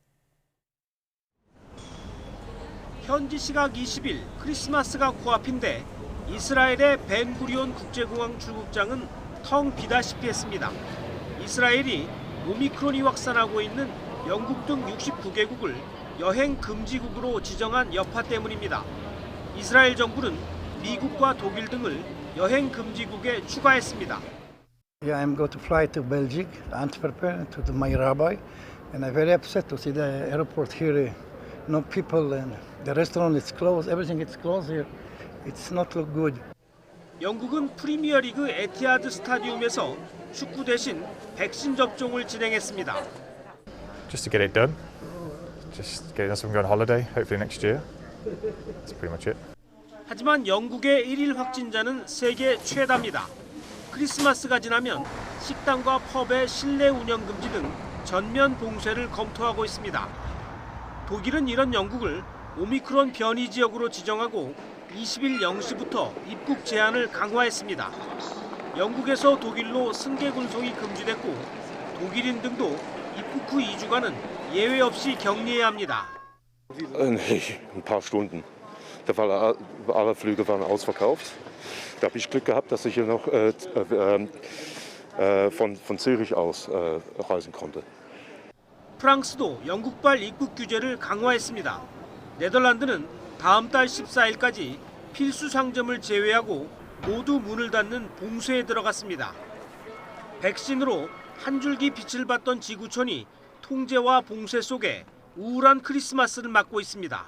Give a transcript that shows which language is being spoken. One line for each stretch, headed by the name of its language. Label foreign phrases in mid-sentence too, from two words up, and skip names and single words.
Korean: 현지 시각 20일 크리스마스가 코앞인데 이스라엘의 벤구리온 국제공항 출국장은 텅 비다시피 했습니다. 이스라엘이 오미크론이 확산하고 있는 영국 등 69개국을 여행 금지국으로 지정한 여파 때문입니다. 이스라엘 정부는 미국과 독일 등을 여행 금지국에 추가했습니다.
English: Yeah, I'm going to fly to Belgium, Antwerp, to my rabbi, and I'm very upset to see the airport here. No people, and the restaurant is closed. Everything is closed here. It's not look good.
Korean: 영국은 프리미어리그 에티하드 스타디움에서 축구 대신 백신 접종을 진행했습니다.
English: Just to get it done. Just getting us on holiday, hopefully next year. That's pretty much it.
Korean: 하지만 영국의 1일 확진자는 세계 최다입니다. 크리스마스가 지나면 식당과 펍의 실내 운영 금지 등 전면 봉쇄를 검토하고 있습니다. 독일은 이런 영국을 오미크론 변이 지역으로 지정하고 20일 0시부터 입국 제한을 강화했습니다. 영국에서 독일로 승객 운송이 금지됐고 독일인 등도 입국 후 2주간은 예외 없이 격리해야 합니다.
German: Nee, ein paar Stunden. Alle Flüge waren ausverkauft. Da habe ich Glück gehabt, dass ich hier noch von Zürich aus reisen konnte.
Korean: 프랑스도 영국발 입국 규제를 강화했습니다. 네덜란드는 다음 달 14일까지 필수 상점을 제외하고 모두 문을 닫는 봉쇄에 들어갔습니다. 백신으로 한 줄기 빛을 봤던 지구촌이 통제와 봉쇄 속에 우울한 크리스마스를 맞고 있습니다.